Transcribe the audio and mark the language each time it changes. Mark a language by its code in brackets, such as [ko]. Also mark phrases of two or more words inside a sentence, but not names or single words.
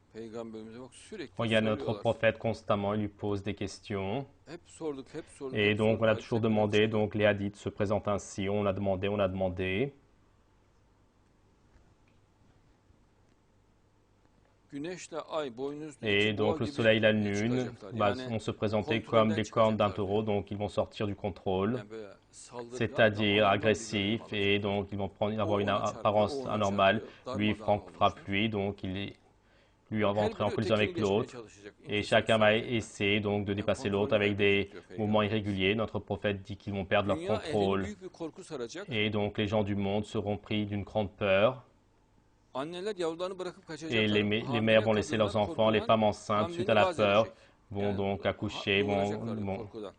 [tr] peygamberimize bak sürekli [fr] Regarde notre [tr] soruyorlar. [fr] prophète constamment, il lui pose des questions. [tr] Hep sorduk, hep sorduk. [fr] Et [tr] hep [fr] donc [tr] sorduk. [fr] on a [tr] Ayet [fr] toujours [tr] tekrar [fr] demandé, [tr] çıkıyor. [fr] donc les hadiths se présentent ainsi, on a demandé, on a demandé. [tr] Güneşle ay boynuzlu [fr] Et [tr] iki boğa [fr] donc le [tr] gibi [fr] soleil et la lune [tr] çıkacaklar. [fr] vont se présenter comme [tr] kontrolden [fr] des cornes d'un [tr] çıkacaklar [fr] taureau, [tr] diyor. [fr] donc ils vont sortir du contrôle, [tr] Yani böyle saldırgan, [fr] c'est-à-dire [tr] damardan bir [fr] agressifs, [tr] görünüm [fr] et [tr] alacaklar. [fr] donc ils vont avoir [tr] O [fr] une [tr] ona çarpıyor, [fr] apparence [tr] o ona [fr] anormale. [tr] çarpıyor. [fr] Lui [tr] Darmadağın [fr] frappe [tr] olmuşlar. [fr] lui, donc lui va [tr] Her [fr] entrer en [tr] biri [fr] collision [tr] ötekini [fr] avec [tr] geçmeye [fr] l'autre. [tr] çalışacak. [fr] Et [tr] İntisar [fr] chacun va [tr] suretiyle. [fr] essayer donc de [tr] Yani [fr] dépasser l'autre [tr] kontrolünü [fr] avec des [tr] kaybedecek diyor [fr] mouvements [tr] Peygamberimiz. [fr] irréguliers. Notre prophète dit qu'ils vont perdre leur [tr] Dünya ehlini [fr] contrôle. [tr] büyük bir korku saracak. [fr] Et donc les gens du monde seront pris d'une grande peur. [tr] Anneler yavrularını bırakıp [fr] Et [tr] kaçacaklar. [fr] les [tr] Hamile [fr] mères vont laisser leurs [tr] kadınlar [fr] enfants. Les [tr] korkudan [fr] femmes enceintes, suite à [tr] hamleni [fr] la [tr] vaz [fr] peur, [tr] edecek. [fr] vont [tr] Yani [fr] donc accoucher, [tr] doğuracaklar diyor korkudan.